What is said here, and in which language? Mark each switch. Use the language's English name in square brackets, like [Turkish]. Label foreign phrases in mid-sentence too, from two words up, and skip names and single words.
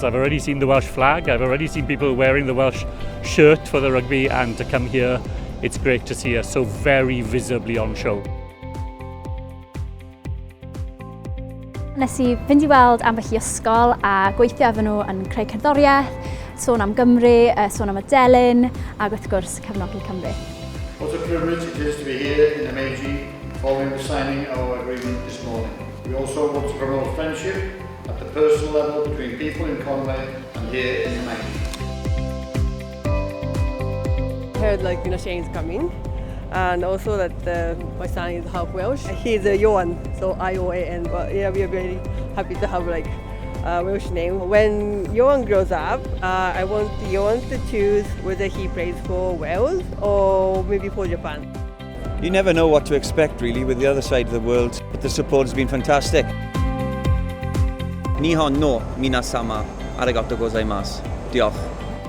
[English] I've already seen the Welsh flag. I've already seen people wearing the Welsh shirt for the rugby, and to come here, it's great to see us so very visibly on show. [Welsh] Nes i fynd i weld ambell i ysgol a gweithio efo nhw yn creu cerddoriaeth, sôn am Gymru, sôn am y delyn, ac wrth gwrs cefnogi Cymru. [English] What a privilege it is to be here in Meiji following the signing of our agreement this morning. We also want to promote friendship at the personal level between people in Conway and here in Meiji. I heard Shane's coming, and also that my son is half Welsh. He's a Johan, so I-O-A-N, but yeah, we are very happy to have a Welsh name. When Johan grows up, I want Johan to choose whether he plays for Wales or maybe for Japan. You never know what to expect really with the other side of the world, but the support has been fantastic. [Japanese] 日本の皆様ありがとうございます. [Welsh] Diolch.